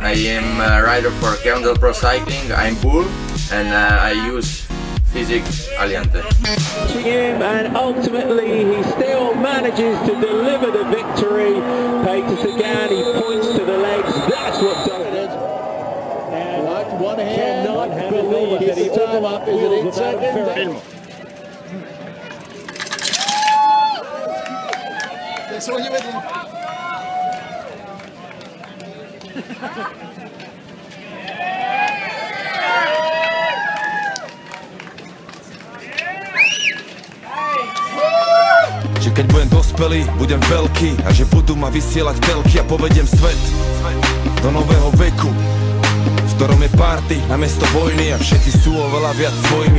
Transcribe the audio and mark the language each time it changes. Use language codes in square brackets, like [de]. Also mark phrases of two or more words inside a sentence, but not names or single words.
[en] I am a rider for Cannondale Pro Cycling. I'm Bull, and I use Physic Aliante. And ultimately he still manages to deliver the victory. Peter Sagan, he points to the legs. That's what does it. One hand, cannot believe that he time up. Is it in second? [it] Filmo. Adesso voglio vedere. [sk] Že keď budem dospelý, budem veľký a že budú ma vysielať telky a povediem svet do nového veku, v ktorom je party namiesto vojny a všetci sú oveľa viac svojimi.